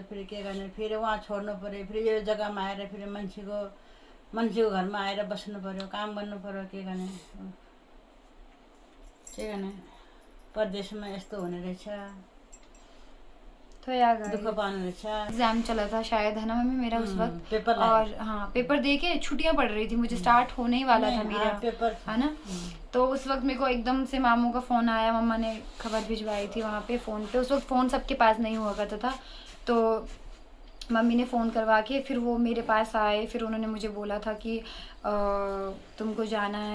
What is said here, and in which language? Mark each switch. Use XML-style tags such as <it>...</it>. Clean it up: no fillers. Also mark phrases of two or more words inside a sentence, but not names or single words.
<ne>फेरि के गर्ने, फेरि उहाँ छोड्नु पर्यो, फेरि यो जग्गामा आएर फेरि मान्छेको घरमा आएर बस्नु पर्यो, काम गर्नु पर्यो। के गर्ने परदेशमा यस्तो हुने रहेछ।</ne> <hi>तो यार</hi> <ne>दुःख पाउनु रहेछ।</ne> <hi>एग्जाम चला था शायद, है ना मम्मी मेरा उस वक्त, पेपर और हाँ पेपर दे के छुट्टियां पड़ रही थी, मुझे स्टार्ट होने ही वाला था मेरा पेपर, है ना। तो उस वक्त मेरे को एकदम से मामू का फ़ोन आया, मम्मा ने खबर भिजवाई थी वहाँ पे फ़ोन पे। उस वक्त फ़ोन सबके पास नहीं हुआ करता था, तो मम्मी ने फ़ोन करवा के फिर वो मेरे पास आए, फिर उन्होंने मुझे बोला था कि तुमको जाना है।</hi>